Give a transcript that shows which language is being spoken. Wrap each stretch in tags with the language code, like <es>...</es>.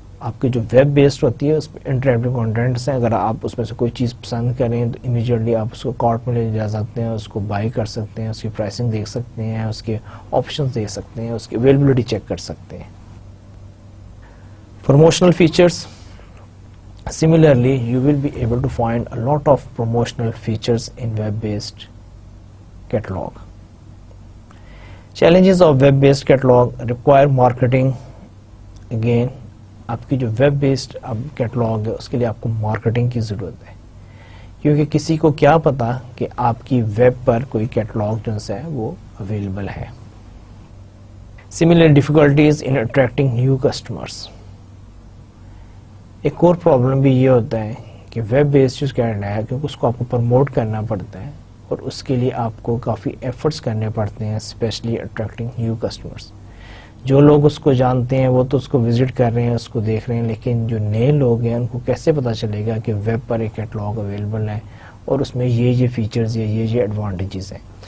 <ur>آپ کی جو ویب بیسڈ ہوتی ہے اس پہ انٹریکٹیو کانٹینٹس ہیں. اگر آپ اس میں سے کوئی چیز پسند کریں تو امیجیٹلی آپ اس کو کارٹ میں لے جا سکتے ہیں, اس کو بائی کر سکتے ہیں, اس کی پرائسنگ دیکھ سکتے ہیں, اس کے آپشنز دیکھ سکتے ہیں, اس کی اویلیبلٹی چیک کر سکتے ہیں.</ur> <en>Promotional features. Similarly, you will be able to find a lot of promotional features in web-based catalog. Challenges of web-based catalog require marketing.</en> <ur>Again, آپ کی جو ویب بیسڈ اب کیٹلاگ ہے اس کے لیے آپ کو مارکیٹنگ کی ضرورت ہے, کیونکہ کسی کو کیا پتا کہ آپ کی ویب پر کوئی کیٹلاگ جو ہے وہ اویلیبل ہے.</ur> <en>Similar difficulties in attracting new customers.</en> <ur>ایک اور پرابلم بھی یہ ہوتا ہے کہ ویب بیسڈ جو کیٹلاگ ہے کیونکہ اس کو آپ کو پروموٹ کرنا پڑتا ہے اور اس کے لیے آپ کو کافی ایفرٹس کرنے پڑتے ہیں,</ur> <en>Specially attracting new customers.</en> <ur>جو لوگ اس کو جانتے ہیں وہ تو اس کو وزٹ کر رہے ہیں, اس کو دیکھ رہے ہیں, لیکن جو نئے لوگ ہیں ان کو کیسے پتا چلے گا کہ ویب پر ایک کیٹلاگ اویلیبل ہے اور اس میں یہ فیچرز یا یہ ایڈوانٹیجز ہیں.</ur>